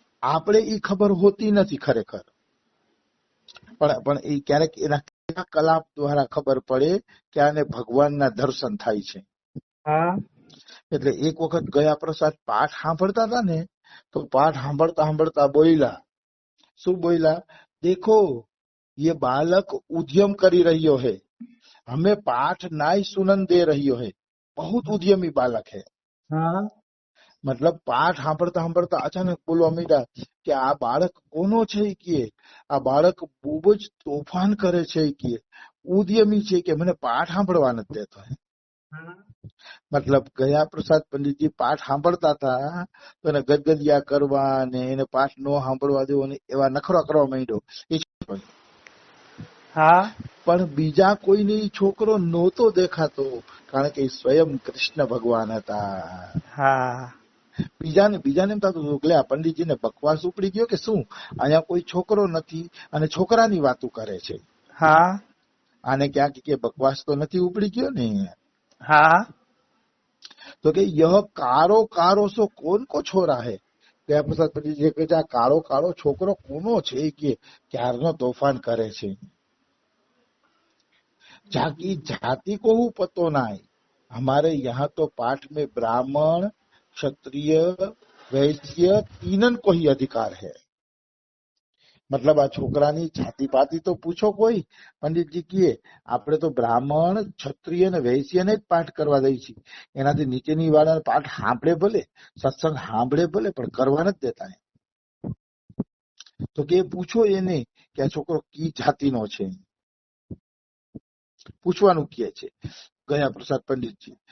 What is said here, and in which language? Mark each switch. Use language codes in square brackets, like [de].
[gu] આપણે એ ખબર હોતી નથી ખરેખર, પણ એ ક્યારેક એના કલાપ દ્વારા ખબર પડે કે આને ભગવાનના દર્શન થાય છે. એટલે એક વખત ગયા પ્રસાદ પાઠ સાંભળતા હતા ને, તો પાઠ સાંભળતા સાંભળતા બોલ્યા. શું બોલ્યા? [hi] દેખો ये बालक उद्यम [gu] કરી રહ્યો [hi] है, हमें पाठ नाई सुनन दे रही है, बहुत उद्यमी बालक है. [gu] મતલબ પાઠ સાંભળતા સાંભળતા અચાનક બોલવા માંડ્યા કે આ બાળક કોનો છે કે આ બાળક બહુ જ તોફાન કરે છે કે ઉદ્યમી છે કે મને પાઠ સાંભળવા નથી દેતો. મતલબ ગયા પ્રસાદ પંડિતજી પાઠ સાંભળતા હતા તો એને ગદગદિયા કરવા ને એને પાઠ ન સાંભળવા દેવો ને એવા નખરા કરવા માંડ્યો. પણ બીજા કોઈને છોકરો નહોતો દેખાતો, કારણ કે સ્વયં કૃષ્ણ ભગવાન હતા. બીજાને એમ થતું હતું કે આ પંડિતજીને બકવાસ ઉપડી ગયો કે શું, અહીંયા કોઈ છોકરો નથી અને છોકરાની વાતો કરે છે. આને ક્યાંક કે બકવાસ તો નથી ઉપડી ગયો ને. તો કે [hi] યહ કારો કારો સો કોન કો છોરા હે. [gu] ગયા પ્રસાદ પંડિતજી કહે છે આ કાળો કાળો છોકરો કોનો છે કે ક્યારનો તોફાન કરે છે. [hi] जाकी जाति को हूँ पतो ना है, हमारे यहाँ तो पाठ में ब्राह्मण क्षत्रिय वैश्य तीनन को ही अधिकार है. [gu] मतलब આ છોકરાની જાતિ પાતિ તો પૂછો કોઈ, પંડિતજી કીએ આપણે તો બ્રાહ્મણ ક્ષત્રિય ને વૈશ્ય ને જ પાઠ કરવા દઈ છીએ, એનાથી નીચેની વાળા પાઠ સાંભળે ભલે, સત્સંગ સાંભળે ભલે, પણ કરવા નથી દેતા. તો કે પૂછો એને કે આ છોકરો કી જાતિનો છે, પૂછવાનું કહે છે ગયા પ્રસાદ પંડિતજી.